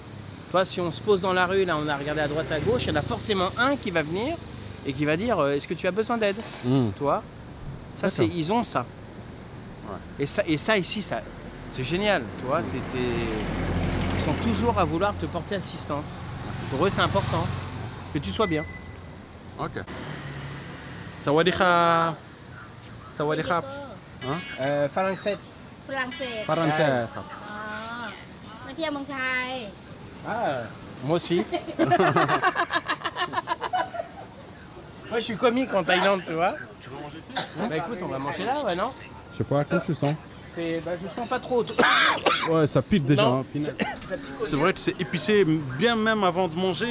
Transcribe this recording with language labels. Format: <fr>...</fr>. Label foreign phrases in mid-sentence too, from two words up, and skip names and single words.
<fr>Toi, si on se pose dans la rue, là, on a regardé à droite, à gauche, il y en a forcément un qui va venir et qui va dire est-ce que tu as besoin d'aide? Toi, ça, ils ont ça. Ouais. Et ça ici, c'est génial, tu vois. Ils sont toujours à vouloir te porter assistance. Pour eux, c'est important que tu sois bien. Ok.</fr> <th>สวัสดีครับ. สวัสดีครับ.</th> <fr>Français.</fr> <th>ฝรั่งเศส</th> <fr>Français.</fr> <th>อ๋อมาเที่ยวเมืองไทย</th> <fr>Ah, moi aussi. Moi, je suis comique en Thaïlande, tu vois. Tu veux manger ici? Bah écoute, on va manger là, ouais, non? Je sais pas, comment tu sens? Je sens pas trop. Ouais, ça pique déjà. Non, Hein, c'est vrai que c'est épicé bien même avant de manger.</fr>